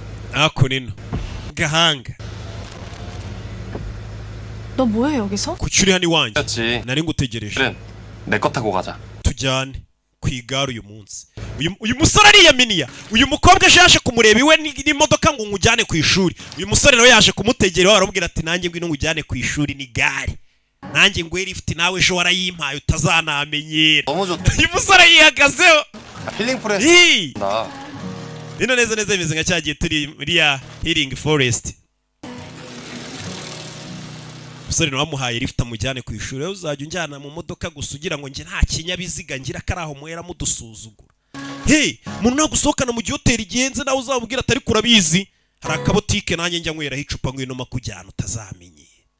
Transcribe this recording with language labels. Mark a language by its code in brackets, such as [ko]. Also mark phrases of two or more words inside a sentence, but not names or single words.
[rw] ako nino gahanga [ko] 너 뭐해 여기서? [rw] kuki uri hano iwanjye [ko] 그렇지. [rw] nari ngutegereje [ko] 그래, 내 거 타고 가자. [rw] tujyane ku igare uyu munsi uyu musore ariyaminiya uyu mukobwa aje yaje kumureba iwe n'imodoka ngo ngujyane ku ishuri uyu musore nawe yaje kumutegera arabwira ati nanjye ngwino ngujyane ku ishuri n'igare nanjye ngwe lift nawe ejo warayimpaye utazanamenyera [ko] 너무 좋다. [rw] uyu musore yihagazeho [ko] 힐링 프레스. [en] Hi! [ko] 나 [rw] bino neza neza bimeze nka cyagiye turi muri ya [en] healing forest [rw] umusore nawe amuhaye lift amujyane ku ishuri rero uzajya unjyana mu modoka gusa ugira ngo njye nta kinyabiziga ngira kari aho muhera mudusuzugura hey umuntu nagusohokana mu gihe hoteli igenze nawe uzamubwira atari kurabizi hari akabotike nanjye njya nyweraho icupa ngwino makujyana utazamenye